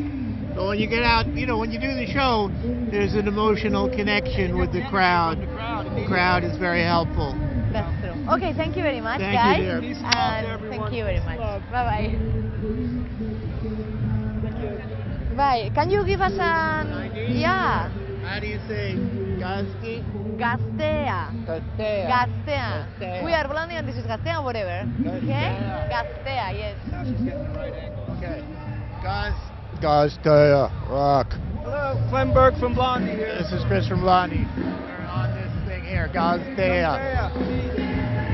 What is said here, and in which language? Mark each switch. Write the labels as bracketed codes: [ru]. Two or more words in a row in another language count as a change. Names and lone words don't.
[en] But when you get out, when you do the show, there's an emotional connection with the crowd. The crowd is very helpful. That's true. Okay, thank you very much, guys. Thank you, dear. Peace and love to everyone. Thank you very much. Bye-bye. Bye. Can you give us an ID? Yeah. How do you say Gazti? Gastea. Gastea. Gastea. We are Blondie and this is Gastea, whatever. Okay? Gastea, yes. Now she's getting the right angle. Okay. Gastea, rock. Hello, Clem Burke from Blondie here. This is Chris from Blondie. We're on this thing here, Gazdea.